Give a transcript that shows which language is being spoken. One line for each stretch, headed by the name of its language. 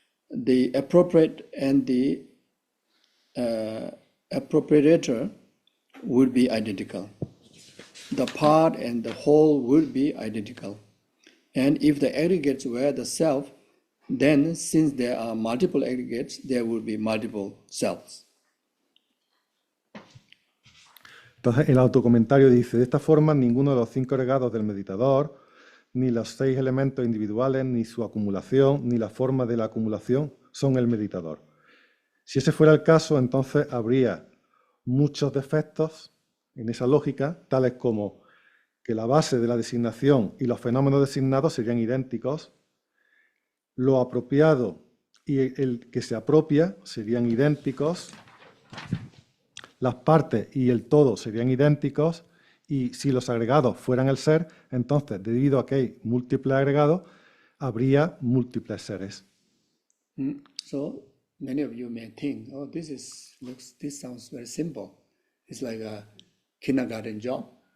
English: The appropriate and the appropriator would be identical. The part and the whole would be identical. And if the aggregates were the self, then since there are multiple aggregates, there will be multiple selves.
Spanish: Entonces, el autocomentario dice, de esta forma, ninguno de los 5 agregados del meditador, ni los 6 elementos individuales, ni su acumulación, ni la forma de la acumulación son el meditador. Si ese fuera el caso, entonces habría muchos defectos en esa lógica, tales como que la base de la designación y los fenómenos designados serían idénticos, lo apropiado y el que se apropia serían idénticos, las partes y el todo serían idénticos, y si los agregados fueran el ser, entonces, debido a que hay múltiples agregados, habría múltiples seres.
English: So many of you may think, oh, this sounds very simple. It's like a kindergarten job.